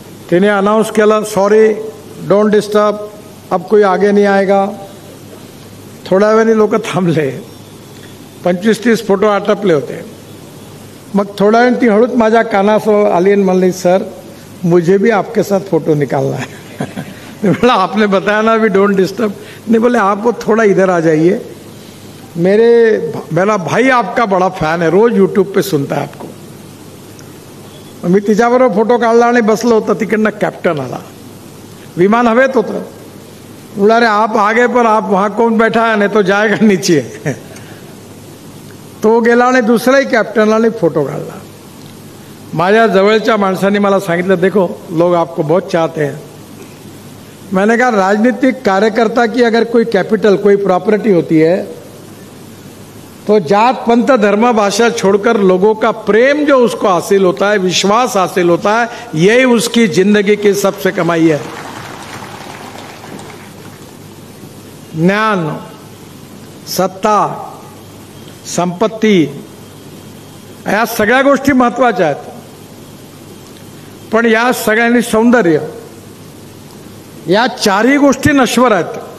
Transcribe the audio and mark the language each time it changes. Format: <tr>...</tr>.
<mr>तिने अनाउन्स केलं,</mr> <en>sorry don't disturb,</en> <hi>अब कोई आगे नहीं आएगा.</hi> <mr>थोड्या वेळाने लोक थांबले. 25-30 फोटो आटपले होते. मग थोड्या वेळ ती हळूच माझ्या कानासमोर आली आणि म्हणली,</mr> <hi>सर मुझे भी आपके साथ फोटो निकालना है. बोला आपने बताया ना भी</hi> <en>Don't disturb.</en> <hi>नहीं, बोले आप वो थोड़ा इधर आ जाइए, मेरा भाई आपका बड़ा फैन है, रोज यूट्यूब पे सुनता है आपको.</hi> <mr>मी तिच्याबरोबर फोटो काढला आणि बसलो होतो. तिकडनं कॅप्टन आला. विमान हवेत होतं.</mr> <hi>बोला अरे आप आगे पर आप वहां कौन बैठा है, नहीं तो जाएगा नीचे.</hi> <mr>तो गेला आणि दुसराही कॅप्टनला फोटो काढला. माझ्या जवळच्या माणसांनी मला सांगितलं,</mr> <hi>देखो लोग आपको बहुत चाहते हैं. मैंने कहा राजनीतिक कार्यकर्ता की अगर कोई कैपिटल, कोई प्रॉपर्टी होती है तो जात पंथ धर्म भाषा छोड़कर लोगों का प्रेम जो उसको हासिल होता है, विश्वास हासिल होता है, यही उसकी जिंदगी की सबसे कमाई है.</hi> <mr>ज्ञान, सत्ता, संपत्ती या सगळ्या गोष्टी महत्वाच्या आहेत, पण या सगळ्यांनी सौंदर्य, या चारही गोष्टी नश्वर आहेत.</mr>